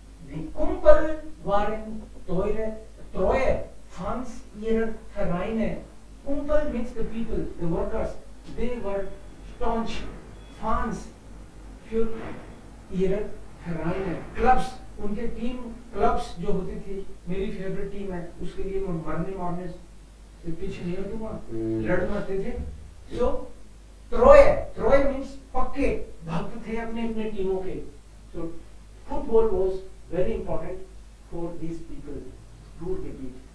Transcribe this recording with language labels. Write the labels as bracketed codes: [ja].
[de] Die Kumpel waren treue Fans ihrer Vereine. [en] Kumpel means the people, the workers. They were staunch fans [de] für ihre Vereine. [hi] Clubs, उनके team clubs जो होती थी, मेरी favourite team है, उसके लिए मैं मरने मारने पीछे नहीं हटूंगा, लड़ मरते थे। सो ट्रोय मीन्स पक्के भक्त थे अपने अपने टीमों के। [en] So football was very important for these people, Ruhrgebiet.